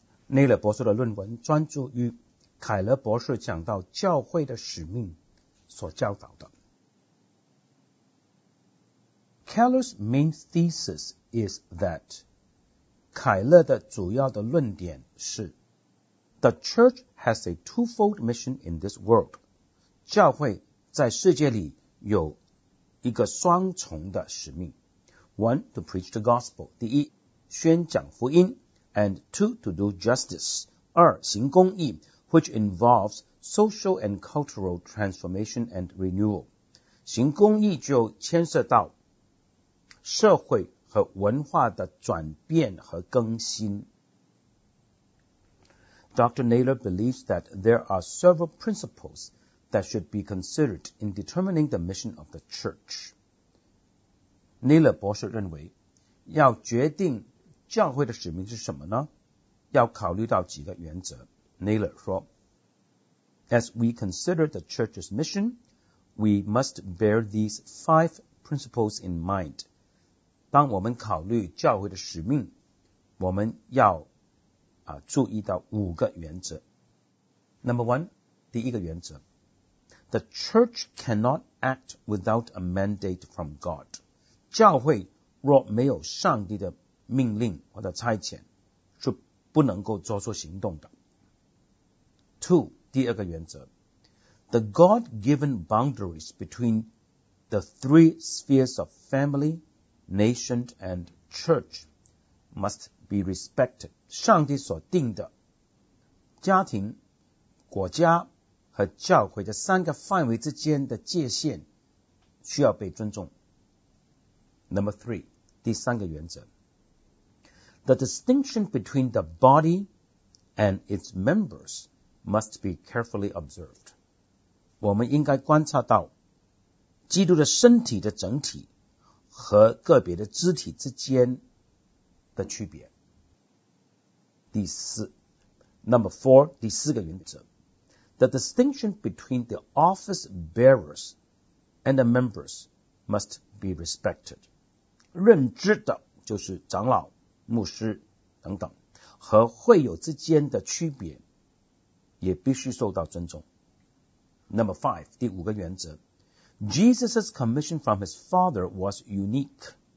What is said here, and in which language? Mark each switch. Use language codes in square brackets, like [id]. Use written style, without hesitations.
[zh] Naylor 博士的论文专注于凯勒博士讲到教会的使命所教导的。 [en] Keller's main thesis is that [zh] 凯勒的主要的论点是 [en] The church has a twofold mission in this world. [zh] 教会在世界里有一个双重的使命。 [en] One, to preach the gospel. [zh] 第一，宣讲福音。 [en] And two, to do justice. [zh] 二，行公义 [en] which involves social and cultural transformation and renewal. [zh] 行公义就牵涉到社会和文化的转变和更新。 [en] Dr. Naylor believes that there are several principles that should be considered in determining the mission of the church. [zh] Naylor 博士认为，要决定教会的使命是什么呢？要考虑到几个原则。 [en] Naylor 说 ,As we consider the church's mission, we must bear these five principles in mind. [zh] 当我们考虑教会的使命，我们要注意到五个原则。 [en] Number one, [zh] 第一个原则。 [en] The church cannot act without a mandate from God. [zh] 教会若没有上帝的命令或者差遣是不能够做出行动的。 Two, 第二个原则。 [en] The God-given boundaries between the three spheres of family, nation, and church must be respected. [zh] 上帝所定的家庭、国家和教会的三个范围之间的界限需要被尊重。 [en] Number three, [zh] 第三个原则。 [en] The distinction between the body and its members must be carefully observed. [zh] 我们应该观察到基督的身体的整体和个别的肢体之间的区别。第四 , [en] Number four, [zh] 第四个原则。 [en] The distinction between the office bearers and the members must be respected. [zh] 认知的就是长老、牧师等等和会友之间的区别也必须受到尊重。 [en] Number five, [zh] 第五个原则。 [en] Jesus' commission from his father was unique.